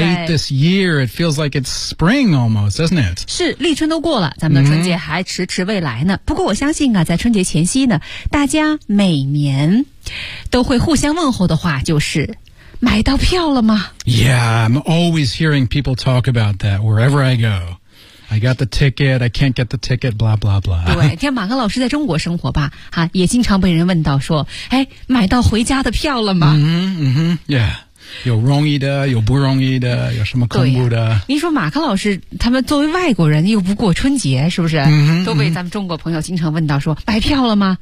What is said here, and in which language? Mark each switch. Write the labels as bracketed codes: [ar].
[en] yeah, late this year it feels like it's spring almost, doesn't it？ [zh] 是立春都过了，咱们的春节还迟迟未来呢。不过我相信啊，在春节前夕呢，大家每年都会互相问候的话就是。买到票了吗 [en] ？Yeah, I'm always hearing people talk about that wherever I go. I got the ticket, I can't get the ticket, blah blah blah. [zh] 对，像马克老师在中国生活吧，哈，也经常被人问到说，哎，买到回家的票了吗？嗯哼，yeah. 有容易的有不容易的有什么恐怖的、啊、你说马克老师他们作为外国人又不过春节是不是、嗯、都被咱们中国朋友经常问到说买票了吗、